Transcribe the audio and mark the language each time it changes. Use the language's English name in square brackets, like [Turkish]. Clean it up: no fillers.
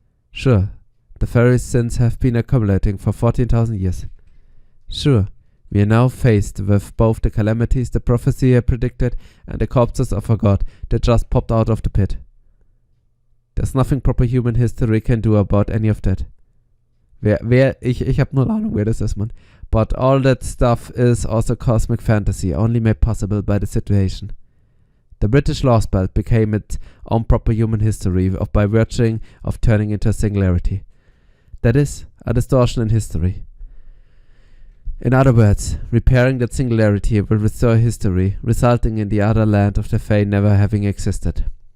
[English] Sure, the fairies' sins have been accumulating for 14,000 years. Sure, we are now faced with both the calamities the prophecy had predicted and the corpses of a god that just popped out of the pit. There's nothing proper human history can do about any of that. [German] Ich hab null Ahnung, wer das ist, man. [English] But all that stuff is also cosmic fantasy, only made possible by the situation. The British Lostbelt became its own proper human history by virtue of turning into a singularity. That is, a distortion in history. In other words, repairing that singularity will restore history, resulting in the other land of the Fae never having existed.